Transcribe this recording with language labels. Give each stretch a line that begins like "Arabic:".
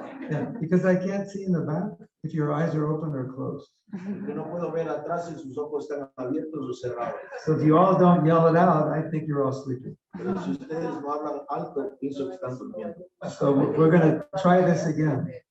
English: Yeah, because I can't see in the back if your eyes are open or closed.
Spanish: Yo no puedo ver atrás si sus ojos están abiertos o cerrados.
English: So if you all don't yell it out, I think you're all sleeping.
Spanish: Pero si ustedes no hablan alto, pienso que están durmiendo.
English: So we're going to try this again.